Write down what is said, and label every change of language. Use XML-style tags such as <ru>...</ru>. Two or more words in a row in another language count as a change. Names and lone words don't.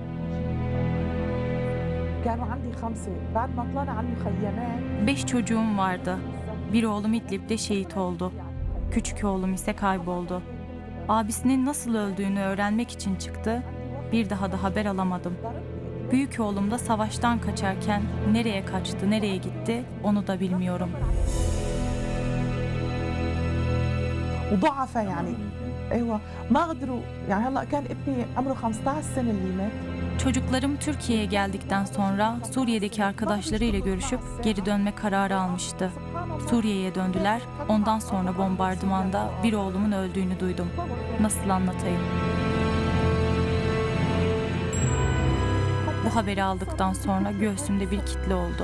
<tr>5 çocuğum vardı. Bir oğlum İdlib'de şehit oldu. Küçük oğlum ise kayboldu. Abisinin nasıl öldüğünü öğrenmek için çıktı. Bir daha da haber alamadım. Büyük oğlum da savaştan kaçarken nereye kaçtı, nereye gitti onu da bilmiyorum.</tr> <ar>وضعف يعني ايوه ما قدروا يعني هلا كان ابني عمره 15 سنه اللي مات.</ar> <tr>Çocuklarım Türkiye'ye geldikten sonra Suriye'deki arkadaşlarıyla görüşüp geri dönme kararı almıştı. Suriye'ye döndüler. Ondan sonra bombardımanda bir oğlumun öldüğünü duydum. Nasıl anlatayım? Bu haberi aldıktan sonra göğsümde bir kitle oldu.</tr>